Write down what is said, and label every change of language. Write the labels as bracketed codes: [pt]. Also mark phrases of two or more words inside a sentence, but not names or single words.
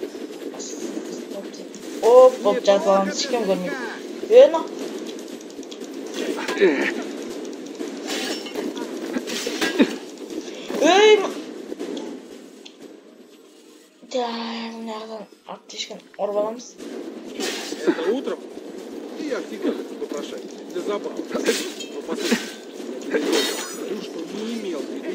[kk] Оп, жатып аламыз, ешкім көрмейді. Өйна. Өй! Мына аяқтан аптешкен ұрып аламыз. [ru] Это утром я активировал попрошайку для забавы. Но послушай, что не имел